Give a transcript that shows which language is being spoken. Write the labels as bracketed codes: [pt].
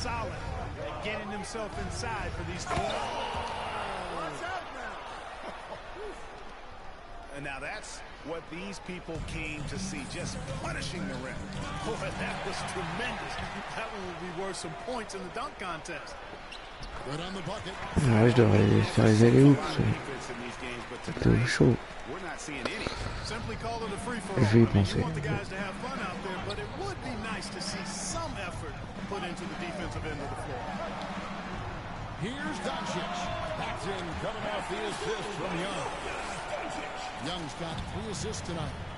[en] Solid at getting himself inside for these four. Watch out now. And now that's what these people came to see, just punishing the rim. Boy, that was tremendous. That one would be worth some points in the dunk contest. Good on the bucket. [fr] Ouais, je devrais faire les alley-oops. C'était chaud. [en] We're not seeing any. Simply call it a free for [fr] Je vais y penser. [en] You want the guys to have fun out there, but it would be nice to see some effort put into the defensive end of the floor. Here's Doncic. That's in, coming off the assist from Young. Young's got 3 assists tonight.